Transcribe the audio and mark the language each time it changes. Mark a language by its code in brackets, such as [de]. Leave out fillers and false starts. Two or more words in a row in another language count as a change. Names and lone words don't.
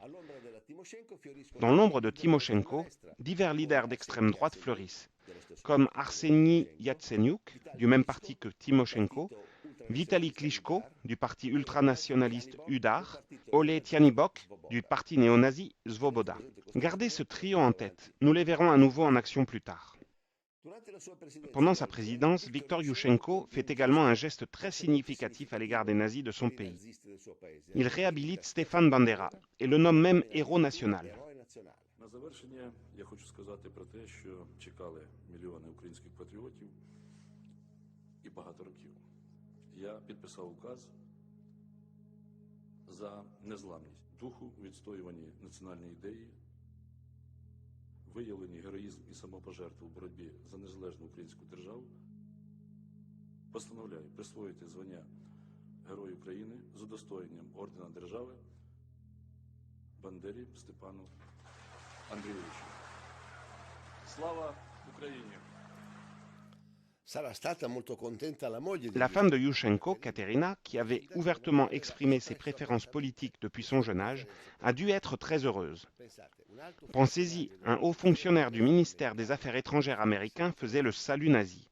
[fr] Dans l'ombre de Tymoshenko, divers leaders d'extrême droite fleurissent, comme Arseniy Yatsenyuk, du même parti que Tymoshenko, Vitaly Klitschko, du parti ultranationaliste UDAR, Oleh Tyanibok, du parti néo-nazi Svoboda. Gardez ce trio en tête, nous les verrons à nouveau en action plus tard. Pendant sa présidence, Viktor Yushchenko fait également un geste très significatif à l'égard des nazis de son pays. Il réhabilite Stefan Bandera et le nomme même héros national. [uk] На завершення я хочу сказати про те, що чекали мільйони українських патріотів і багато років. Я підписав указ за незламність духу, відстоюванні національної ідеї, виявлені героїзм і самопожертву в боротьбі за незалежну українську державу. Постановляю присвоїти звання Герой України з удостоєнням ордена держави Бандері Степану Андреевичу. Слава Україні! [fr] La femme de Yushchenko, Katerina, qui avait ouvertement exprimé ses préférences politiques depuis son jeune âge, a dû être très heureuse. Pensez-y, un haut fonctionnaire du ministère des Affaires étrangères américain faisait le salut nazi.